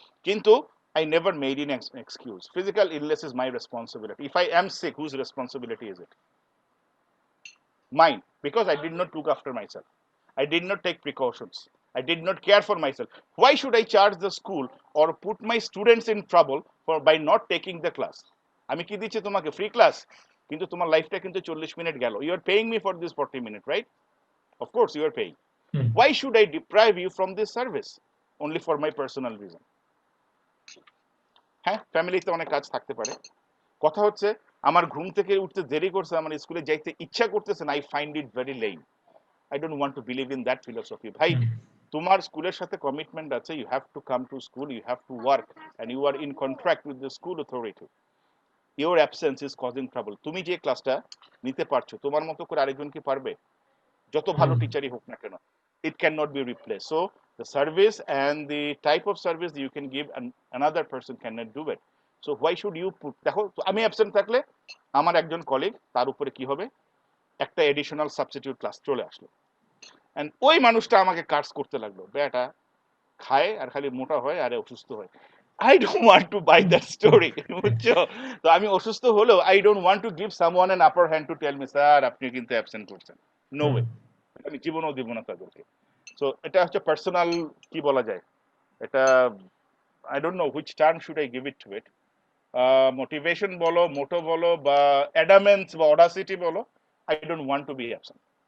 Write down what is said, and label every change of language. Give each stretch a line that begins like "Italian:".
English: কিন্তু I never made an excuse. Physical illness is my responsibility. If I am sick, whose responsibility is it? Mine, because I did not look after myself. I did not take precautions. I did not care for myself. Why should I charge the school or put my students in trouble by not taking the class?
Bangla: আমি কি দিচ্ছি তোমাকে free class, কিন্তু তোমার লাইফটা কিন্তু 40 minute গেল.
English: You are paying me for this 40 minutes, right? Of course you are paying. Why should I deprive you from this service only for my personal reason?
Bangla: হ্যাঁ, ফ্যামিলিতে অনেক কাজ থাকতে পারে. কথা হচ্ছে আমার ঘুম থেকে উঠতে দেরি করছে, আমার স্কুলে যাইতে ইচ্ছা করতেছে না,
English: I find it very lame. I don't want to believe in that philosophy.
Bangla: ভাই, তোমার স্কুলের সাথে কমিটমেন্ট আছে,
English: you have to come to school, you have to work, and you are in contract with the school authority. Your absence is causing trouble.
Bangla: তুমি যে ক্লাসটা নিতে পারছো, তোমার মতো করে আরেকজন কি পারবে? যত ভালো টিচারই হোক না কেন,
English: it cannot be replaced. So the service and the type of service that you can give, and another person cannot do it. So why should you put,
Bangla: দেখো আমি অ্যাবসেন্ট থাকলে আমার একজন কলিগ, তার উপরে কি হবে, একটা এডিশনাল সাবস্টিটিউট ক্লাস চলে আসলো, এন্ড ওই মানুষটা আমাকে কার্স করতে লাগলো, বেটা খায় আর খালি মোটা হয় আর অসুস্থ হয়.
English: I don't want to buy that story.
Bangla: বুঝছো? তো আমি অসুস্থ হলেও
English: I don't want to give someone an upper hand to tell me,
Bangla: sir আপনি কিন্তু অ্যাবসেন্ট করছেন.
English: No way.
Bangla: আমি জীবনও দিব না তাদেরকে. সো এটা হচ্ছে পার্সোনাল, কি বলা যায় এটা,
English: I don't know which term should I give it to it.
Bangla: Motivation বলো, মোটো বলো, বা অ্যাডামেন্স বা অডাসিটি বলো,
English: I don't want to be absent.